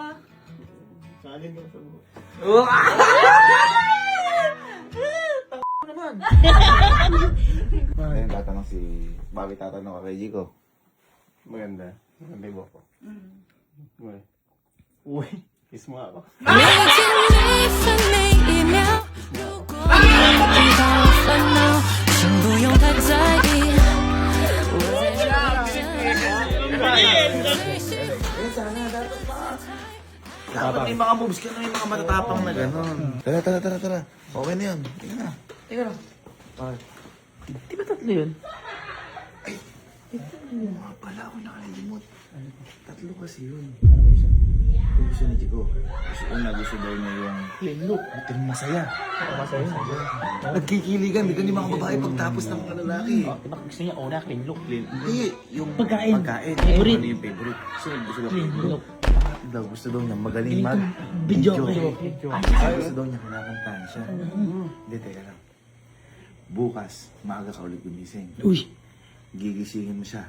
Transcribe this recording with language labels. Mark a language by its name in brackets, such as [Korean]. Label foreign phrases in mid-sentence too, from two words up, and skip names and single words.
[Filipino] Kanin ka sa buhay. Ayun, tatanong si... Bakit tatanong ka kay Jico? Maganda. Maganda yung buhok ko. Uy. Uy. Kiss mo ako. [Chinese] 连着你分每一秒，如果你遇到了烦恼，请不用太在意，我在这陪着你。 [Filipino] Dapat may mga moves ka na may mga matatapang na gano'n. Tara. Okay na yun. Tingnan na. Di ba tatlo yun? Mga pala ako nakalimot. Tatlo kasi yun. Yung gusto ni Jico. Gusto daw niya yung... [English] Clean look. [Filipino] Ito yung masaya. Masaya. Nagkikiligan. Di ganun yung mga babae pagtapos ng mga lalaki. Diba gusto niya una [English] clean look? [Filipino] Hindi. Yung Pagkain. Ano Favorite. yung favorite? Gusto daw [English] Clean look. [Filipino] Gusto daw niya magaling mag... Video. Gusto daw niya kinakantahan siya. Hindi, teka lang. Bukas, maaga ka ulit gumising. Uy. Gigisingin mo siya.